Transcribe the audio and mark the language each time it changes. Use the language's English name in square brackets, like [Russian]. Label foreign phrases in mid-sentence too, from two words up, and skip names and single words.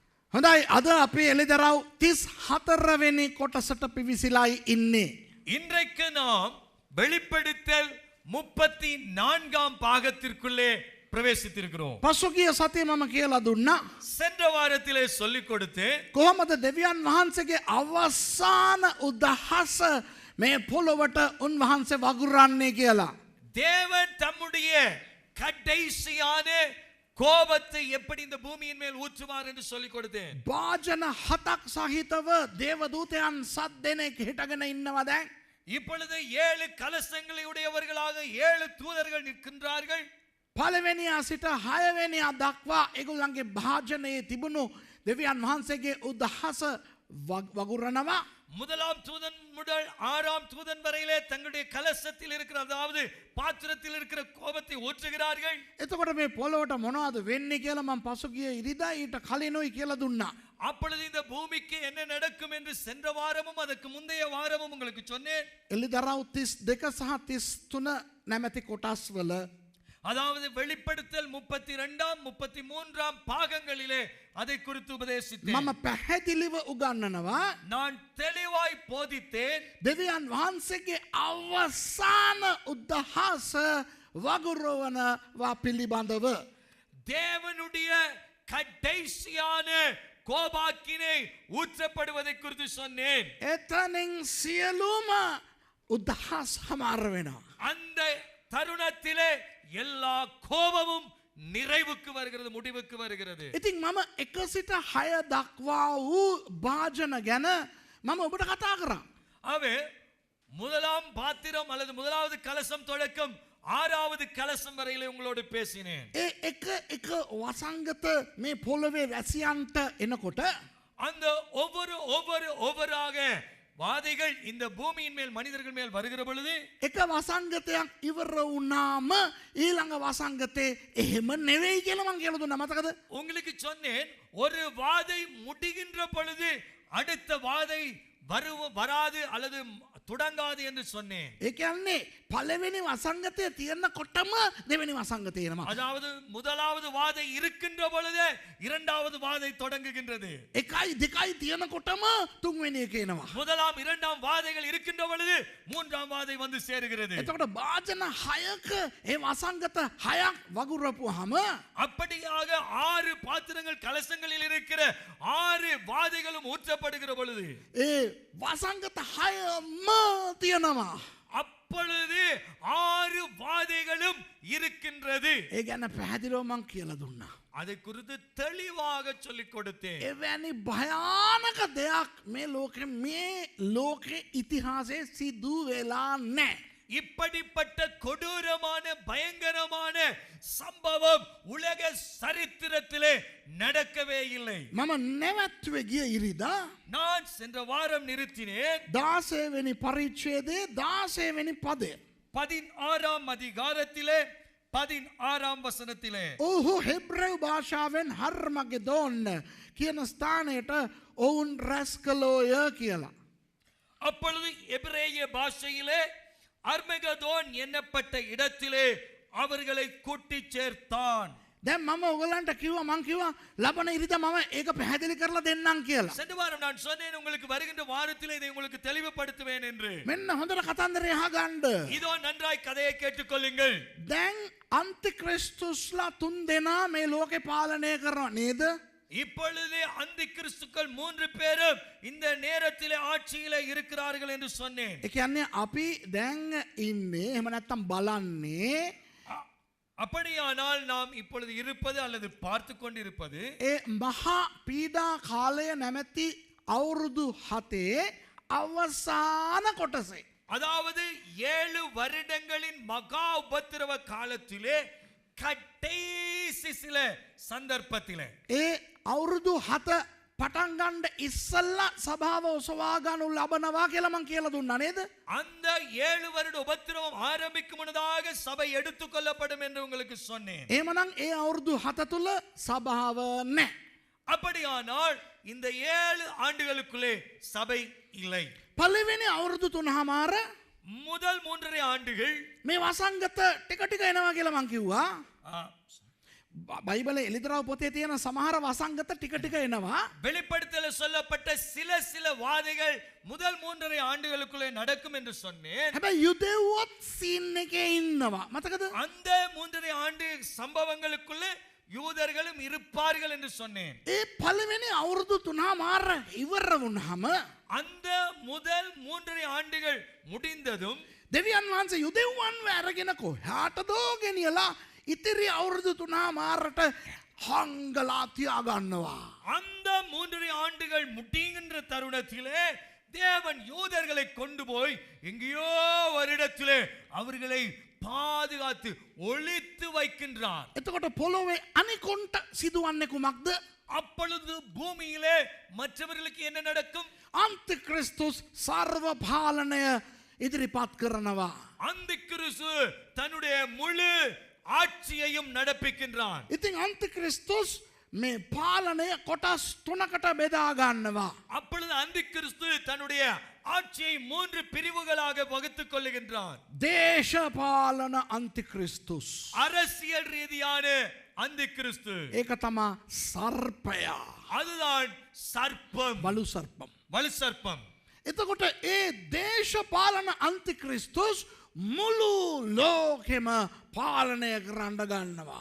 [Sinhala] හොඳයි අද අපි එළිදරව් 34 වෙනි කොටසට පිවිසිලායි ඉන්නේ. [Tamil] இன்றைக்கு நாம் வெளிப்படுத்தல் 34ஆம் பாகத்திற்குள்ளே பிரவேசித்திருக்கிறோம். [Sinhala] පසුගිය සතියේ මම කියලා දුන්නා. [Tamil] சென்ற வாரத்திலே சொல்லிக் கொடுத்தேன். [Sinhala] කොහොමද දෙවියන් වහන්සේගේ අවසාන උදහස මේ පොළොවට උන්වහන්සේ වගුරන්නේ කියලා. [Tamil] தேவன் தம்முடைய கடைசியான கோபத்தை எப்படி இந்த பூமியின் மேல் ஊற்றுவார் என்று சொல்லிக் கொடுத்தேன். [Sinhala] භාජන 7ක් සහිතව දේවදූතයන් 7 දෙනෙක් හිටගෙන ඉන්නවා දැන්. [Tamil] இப்பொழுது 7 கலசங்களை உடையவர்களாக 7 தூதர்கள் நிற்கின்றார்கள். [Sinhala] පළවෙනියා සිට 6 වෙනියා දක්වා ඒගොල්ලන්ගේ භාජනයේ තිබුණු දෙවියන් වහන්සේගේ උදහස වගුරනවා. [Tamil] முதலாம் தூதன் முதல் 6ஆம் தூதன் வரையிலே தங்களுடைய கலசத்தில் இருக்கிற அதாவது பாத்திரத்தில் இருக்கிற கோபத்தை ஊற்றுகிறார்கள். [Sinhala] එතකොට මේ පොළොවට මොනවද වෙන්නේ කියලා මම පසුගිය ඉරිදා ඊට කලිනුයි කියලා දුන්නා. [Tamil] அப்பொழுது இந்த பூமிக்கு என்ன நடக்கும் என்று சென்ற வாரமும் அதற்கு முந்தைய வாரமும் உங்களுக்கு சொன்னேன். [Sinhala] එළිදරව් 32 සහ 33 නැමැති කොටස් වල [Tamil] அதாவது வெளிப்படுத்தல் 32ஆம் 33ஆம் பாகங்களிலே அதை குறித்து உபதேசித்தேன். [Sinhala] මම පැහැදිලිව උගන්වනවා [Tamil] நான் தெளிவாய் போதித்தேன். [Sinhala] දෙවියන් වහන්සේගේ අවසාන උදහස වගුරවනවා පිළිබඳව. [Tamil] தேவனுடைய கடைசியான கோபாக்கினை ஊற்றப்படுவதை குறித்து சொன்னேன். [Sinhala] එතනින් සියලුම උදහස් හමාර වෙනවා. [Tamil] அந்த தருணத்திலே எல்லா கோபமும் நிறைவுக்கு வருகிறது, முடிவுக்கு வருகிறது. [Sinhala] ඉතින් මම 1 සිට 6 දක්වා වූ භාජන ගැන මම ඔබට කතා කරා. [Tamil] ஆகவே முதலாம் பாத்திரம் அல்லது முதலாவது கலசம் தொடக்கம் 6வது கலசம் வரையிலே உங்களோடு பேசினேன். [Sinhala] ඒ එක වසංගත මේ පොළවේ වැසියන්ට එනකොට [Tamil] அந்த ஒவ்வொருவராக வாதைகள் இந்த பூமியின் மேல் மனிதர்கள் மேல் வருகிற பொழுது [Sinhala] එක වසංගතයක් ඉවර වුණාම ඊළඟ වසංගතේ එහෙම නෙවෙයි කියලා මං කියලා දුන්නා මතකද? [Tamil] உங்களுக்கு சொன்னேன், ஒரு வாதை முடிகின்ற பொழுது அடுத்த வாதை வராது அல்லது தொடங்காது என்று சொன்னேன். [Sinhala] ඒ කියන්නේ පළවෙනි වසංගතය තියෙනකොටම දෙවෙනි වසංගතය එනවා. [Tamil] அதாவது முதலாவது வாதை இருக்கின்ற பொழுது இரண்டாவது வாதை தொடங்குகின்றது. [Sinhala] 1යි 2යි තියෙනකොටම තුන්වෙනි එක එනවා. [Tamil] முதலாம் இரண்டாம் வாதைகள் இருக்கின்ற பொழுது மூன்றாம் வாதை வந்து சேருகிறது. [Sinhala] එතකොට භාජන 6ක ඒ වසංගත 6ක් වගුරපුවාම [Tamil] அப்படியாக 6 பாத்திரங்கள் கலசங்களில் இருக்கிற 6 வாதைகளும் ஊற்றப்படுகிற பொழுது [Sinhala] ඒ වසංගත 6ම තියෙනවා. [Tamil] அப்பொழுது 6 வாதைகளும் இருக்கின்றது. [Sinhala] ඒ ගැන පැහැදිලිව මං කියලා දුන්නා. [Tamil] அதை குறித்து தெளிவாக சொல்லிக் கொடுத்தேன். [Sinhala] එවැනි භයානක දෙයක් මේ ලෝකේ ඉතිහාසයේ සිදු වෙලා නැහැ. [Tamil] இப்படிப்பட்ட கொடூரமான பயங்கரமான சம்பவம் உலக சரித்திரத்திலே நடக்கவே இல்லை. [Sinhala] මම නැවැත්තුවේ ගිය ඉරිදා [Tamil] நான் சென்ற வாரம் நிறுத்தினேன். [Sinhala] 16 වෙනි පරිච්ඡේදයේ 16 වෙනි පදය. [Tamil] 16ஆம் அதிகாரத்திலே 16ஆம் வசனத்திலே [Sinhala] ඔහු හෙබ්‍රෙව් භාෂාවෙන් හර්මගෙදෝන් කියන ස්ථානයට ඔවුන් රැස් කළෝය කියලා. [Tamil] அப்பொழுது எபிரேய பாஷையிலே அர்மகதோன் என்னப்பட்ட இடத்திலே அவர்களை கூட்டி சேர்த்தான். [Sinhala] දැන් මම ඔයගලන්ට කිව්වා මං කිව්වා ලබන ඉරිදා මම ඒක පැහැදිලි කරලා දෙන්නම් කියලා. [Tamil] சென்ற வாரம் நான் சொன்னேன், உங்களுக்கு வருகின்ற வாரத்திலே இதை உங்களுக்கு தெளிவுபடுத்துவேன் என்று. [Sinhala] මෙන්න හොඳට කතන්දරය අහගන්න. [Tamil] இதோ நன்றாய் கதையை கேட்டுக்கொள்ளுங்கள். [Sinhala] දැන් අන්තික්‍රිස්තුස්ලා 3 දෙනා මේ ලෝකේ පාලනය කරනවා නේද? [Tamil] இப்பொழுது அந்தி கிறிஸ்துக்கள் 3 பேரும் இந்த நேரத்திலே ஆட்சியிலே இருக்கிறார்கள் என்று சொன்னேன். [Sinhala] ඒ කියන්නේ අපි දැන් ඉන්නේ එහෙම නැත්තම් බලන්නේ [Tamil] அப்படியானால் நாம் இப்பொழுது இருப்பது அல்லது பார்த்து கொண்டிருப்பது [Sinhala] ඒ මහා පීඩා කාලය නැමැති අවුරුදු 7 අවසාන කොටසේ. [Tamil] அதாவது 7 வருடங்களின் மகா உபத்திரவ காலத்திலே கடைசி சில சந்தர்ப்பத்திலே [Sinhala] ඒ අවුරුදු 7 පටන් ගන්න ඉස්සල්ලා සභාව ඔසවා ගන්නු ලබනවා කියලා මං කියලා දුන්නා නේද? [Tamil] அந்த 7 வருட உபத்திரவம் ஆரம்பிக்கும் முன்னதாக சபை எடுத்துக்கொள்ளப்படும் என்று உங்களுக்கு சொன்னேன். [Sinhala] එහෙමනම් ඒ අවුරුදු 7 තුල සභාව නැහැ. [Tamil] அப்படியானால் இந்த 7 ஆண்டுகளுக்குள்ளே சபை இல்லை. [Sinhala] පළවෙනි අවුරුදු 3මාර [Tamil] முதல் 3.5 ஆண்டுகள் [Sinhala] මේ වසංගත ටික ටික එනවා කියලා මං කිව්වා. බයිබල එලිදරව් පොතේ තියෙන සමහර වසංගත ටික ටික එනවා. [Tamil] வெளிப்படுத்தல சொல்லப்பட்ட சில வாதைகள் முதல் 3.5 ஆண்டுகளுக்குள்ளே நடக்கும் என்று சொன்னேன். [Sinhala] හැබැයි යුදෙව්වොත් සීන් එකේ ඉන්නවා. මතකද? [Tamil] அந்த 3.5 ஆண்டு சம்பவங்களுக்குள்ளே யூதர்களும் இருப்பார்கள் என்று சொன்னேன். [Sinhala] ඒ පළවෙනි අවුරුදු 3මාර ඉවර වුණාම [Tamil] அந்த முதல் 3.5 ஆண்டுகள் முடிந்ததும் [Sinhala] දෙවියන් වහන්සේ යුදෙව්වන්ව අරගෙන කොහාටදෝ ගෙනියලා ඉතිරි අවුරුදු 3මාරට හංගලා තියාගන්නවා. [Tamil] அந்த 3.5 ஆண்டுகள் முடிகின்ற தருணத்திலே தேவன் யூதர்களை கொண்டு போய் எங்கேயோ ஒரு இடத்திலே அவர்களை பாதுகாத்து ஒளித்து வைக்கின்றார். [Sinhala] එතකොට පොළොවේ අනිකොන්ට සිදුවන්නේ කුමක්ද? [Tamil] அப்பொழுது பூமியிலே மற்றவர்களுக்கு என்ன நடக்கும்? [Sinhala] අන්තික්‍රිස්තුස් සර්ව පාලනය ඉදිරිපත් කරනවා. [Tamil] அந்த கிறிஸ்து தன்னுடைய முழு ஆட்சியையும் நடப்பிக்கின்றான். [Sinhala] ඉතින් අන්තික්‍රිස්තුස් මේ පාලනය කොටස් 3කට බෙදා ගන්නවා. [Tamil] அப்பொழுது அந்த கிறிஸ்து தன்னுடைய ஆட்சியை 3 பிரிவுகளாக வகுத்துக் கொள்ளுகின்றான். [Sinhala] දේශපාලන අන්තික්‍රිස්තුස්. [Tamil] அரசியல் ரீதியான அந்த கிறிஸ்து. [Sinhala] ඒක තමා සර්පයා. [Tamil] அதுதான் சர்ப்பம், [Sinhala] බලු සර්පම්. [Tamil] வலு சர்ப்பம். [Sinhala] එතකොට ඒ දේශපාලන අන්තික්‍රිස්තුස් මුළු ලෝකෙම පාලනය කරන්න ගන්නවා.